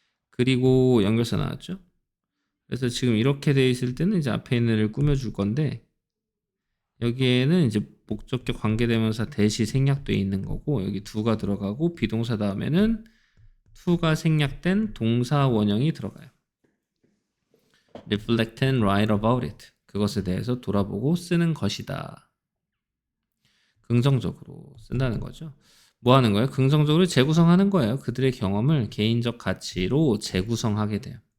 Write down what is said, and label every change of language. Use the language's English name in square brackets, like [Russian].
[Korean] 그리고 연결사 나왔죠. 그래서 지금 이렇게 돼 있을 때는 이제 앞에 있는 애를 꾸며줄 건데, 여기에는 이제 목적격 관계대명사 대시 생략돼 있는 거고, 여기 do가 들어가고 비동사 다음에는 to가 생략된 동사 원형이 들어가요. [English] reflect and write about it. [Korean] 그것에 대해서 돌아보고 쓰는 것이다. 긍정적으로 쓴다는 거죠. 뭐 하는 거예요? 긍정적으로 재구성하는 거예요. 그들의 경험을 개인적 가치로 재구성하게 돼요.